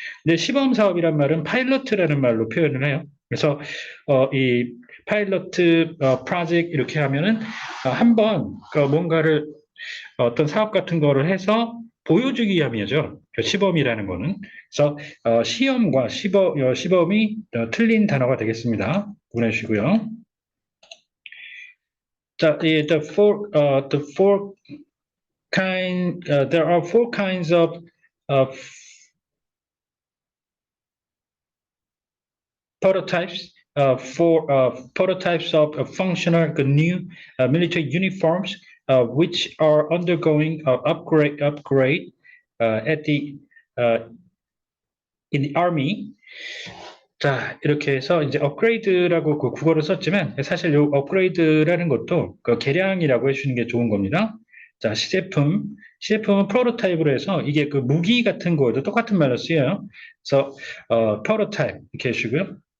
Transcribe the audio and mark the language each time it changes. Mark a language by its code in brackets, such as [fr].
[ko] 근데 시범 사업이란 말은 파일럿이라는 말로 표현을 해요. 그래서 이 파일럿 프로젝트 이렇게 하면은 한번 뭔가를 어떤 사업 같은 거를 해서 보여주기 위함이죠. 그 시범이라는 거는. 그래서 시험과 시범이 틀린 단어가 되겠습니다. 구분해 주시고요. [en] 자, the four there are four kinds of prototypes. Prototypes of functional new military uniforms, which are undergoing upgrade at the in the army. [ko] 자, 이렇게 해서 이제 업그레이드라고 그 국어를 썼지만 사실 이 업그레이드라는 것도 그 개량이라고 해주는 게 좋은 겁니다. 자, 시제품은 프로토타입으로 해서 이게 그 무기 같은 거에도 똑같은 말로 쓰여요. 그래서 프로토타입 이렇게 해주고요.